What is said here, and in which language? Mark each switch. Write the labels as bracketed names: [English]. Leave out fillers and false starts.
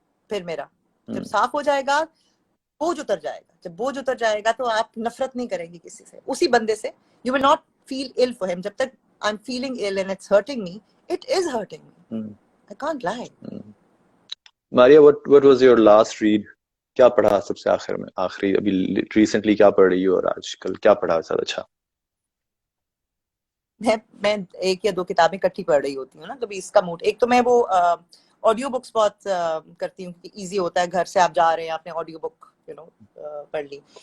[Hindi] फिर मेरा जब साफ हो जाएगा, बोझ उतर जाएगा. जब बोझ उतर जाएगा तो आप नफरत नहीं करेंगे किसी से, उसी बंदे से. [English] You will not feel ill for him. [Hindi] जब तक [English] I am feeling ill and it's hurting me, it is hurting me. I can't lie. Maria, what was your last read? [Hindi] क्या पढ़ा सबसे आखिर में, आखिरी अभी रिसेंटली क्या पढ़ रही हो, और आजकल क्या पढ़ा सब अच्छा? मैं एक या दो किताबें इकट्ठी पढ़ रही होती हूँ ना, कभी इसका मूड. एक तो मैं वो ऑडियो बुक्स बहुत करती हूँ कि इजी होता है. घर से आप जा रहे हैं, आपने ऑडियो बुक पढ़ ली.